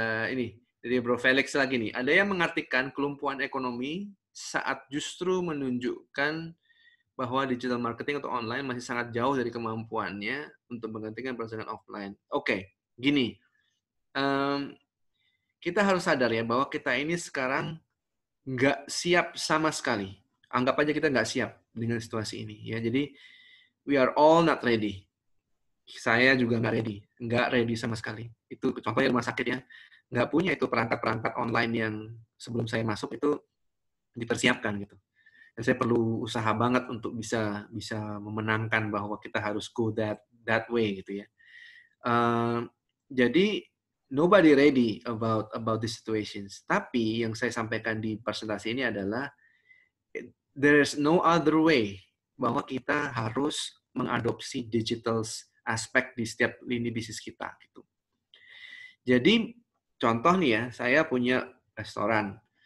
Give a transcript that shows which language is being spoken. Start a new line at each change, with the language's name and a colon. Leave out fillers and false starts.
Indonesian: Ini dari Bro Felix lagi nih. Ada yang mengartikan kelumpuhan ekonomi saat justru menunjukkan bahwa digital marketing atau online masih sangat jauh dari kemampuannya untuk menggantikan perdagangan offline. Oke, gini. Kita harus sadar ya bahwa kita ini sekarang nggak siap sama sekali. Anggap aja kita nggak siap dengan situasi ini. Ya, jadi
English: we are all not ready.
Indonesian: Saya juga nggak ready sama sekali. Itu contohnya rumah sakit ya, nggak punya itu perangkat-perangkat online yang sebelum saya masuk itu dipersiapkan gitu. Dan saya perlu usaha banget untuk bisa memenangkan bahwa kita harus
English: go that way
Indonesian: gitu ya. Jadi
English: nobody ready about these situations.
Indonesian: Tapi yang saya sampaikan di presentasi ini adalah
English: there's no other way
Indonesian: bahwa kita harus mengadopsi digital aspek di setiap lini bisnis kita gitu. Jadi contoh nih ya, saya punya restoran.